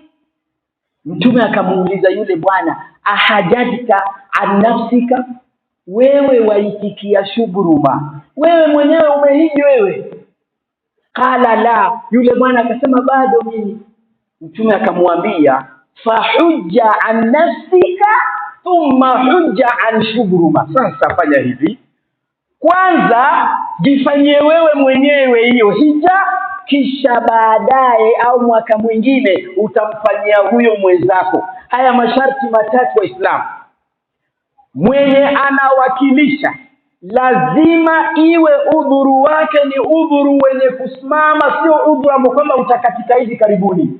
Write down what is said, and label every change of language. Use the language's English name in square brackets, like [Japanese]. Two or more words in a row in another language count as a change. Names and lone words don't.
[Swahili] Mtume akamuuliza yule bwana, [Arabic] أحججت عن نفسك, [Swahili] wewe waitikia Shubruma, wewe mwenyewe umehiji wewe? [Arabic] قال لا, [Swahili] yule bwana akasema bado mimi. Mtume akamwambia, [Arabic] فحج عن نفسك ثم حج عن شبرمة. [Swahili] Sasa fanya hivi, kwanza jifanyie wewe mwenyewe hiyo hija, kisha baadaye au mwaka mwingine utamfanyia huyo mwenzako. Haya masharti matatu Waislamu. Mwenye anawakilisha lazima iwe udhuru wake ni udhuru wenye kusimama, sio udhuru ambao kwamba utakatika hivi karibuni.